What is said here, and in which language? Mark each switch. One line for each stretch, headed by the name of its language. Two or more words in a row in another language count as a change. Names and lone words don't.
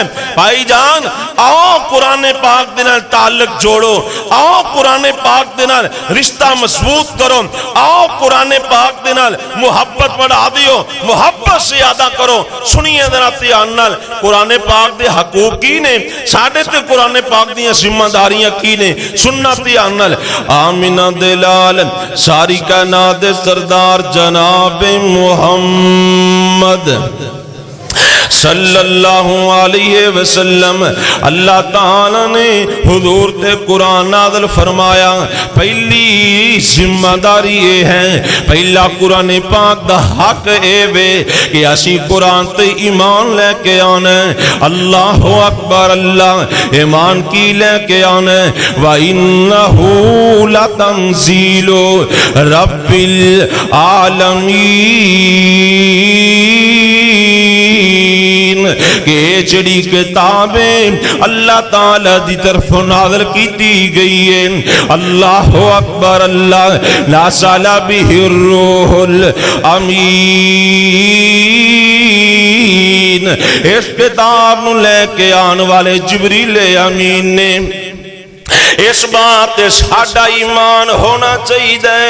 Punjabi: بھائی جان آؤ قرآن پاک دے نال تعلق جوڑو، آؤ قرآن پاک دے نال رشتہ مضبوط کرو، آؤ قرآن پاک دے نال محبت بڑھا دیو،
Urdu: محبت سے زیادہ کرو.
Punjabi: سنیے ذرا دھیان نال قرآن پاک دے حقوق کی نے، ساڈے تے قرآن پاک دی ذمہ داریاں کی نے. سننا دھیان نال. آمینہ دلال ساری کائنات سردار جناب محمد
Arabic: صلی اللہ علیہ وسلم
Punjabi: اللہ تعالی نے حضور تے قرآن نازل فرمایا.
Urdu: پہلی ذمہ داری یہ ہے،
Punjabi: پہلا قرآن پاک دا حق اے وے کہ اسی قرآن تے ایمان لے کے آنا.
Arabic: اللہ اکبر اللہ.
Punjabi: ایمان کی لے کے آنا.
Arabic: وَإِنَّهُ لَتَنزِيلُ رَبِّ الْعَالَمِينَ
Punjabi: کہ جڑی کتابیں اللہ تعالی دی طرف نازل کیتی گئی ہیں.
Arabic: اللہ اکبر اللہ. نازل بہ الروح الامین.
Punjabi: اس کتاب نو لے کے آن والے جبریل امین نے اس بات ساڈا ایمان ہونا چاہیے.